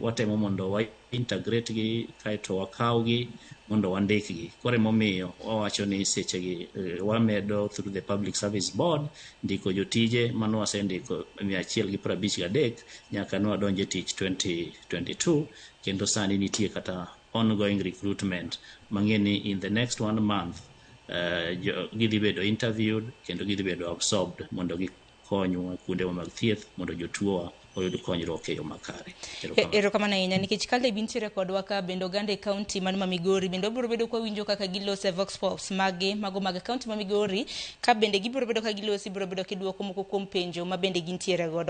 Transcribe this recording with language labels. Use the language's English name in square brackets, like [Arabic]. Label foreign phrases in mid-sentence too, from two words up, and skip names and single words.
[Luo (Kenya and Tanzania)] Watemo mondo wa integrate gi kaeto wakawgi mondo wandikgi. Koro emomiyo wawacho ni sechegi wamedo [English] through the Public Service Board [Luo (Kenya and Tanzania)] ndiko jotije mano wasendiko 153 nyaka ne wadonje tich 2022, kendo sani nitie kata [English] ongoing recruitment [Luo (Kenya and Tanzania)] mang'eni [English] in the next 1 month [Luo (Kenya and Tanzania)] gidhi bedo interviewed kendo gidhi bedo absorbed mondo gikonywa kuonde mag thieth mondo jotuo oyud konyruok e yo makare. Erokamano ahinya, nikech kale bintiere kodwa ka bende oganda e kaunti man ma Migori bende obiro bedo kwa winjo kaka gilose [English] vox pops [Luo (Kenya and Tanzania)] mage mago mag kaunti ma Migori ka bende gibiro bedo ka gilosi biro bedo kiduoko moko kuom penjo ma bende gintiere godo.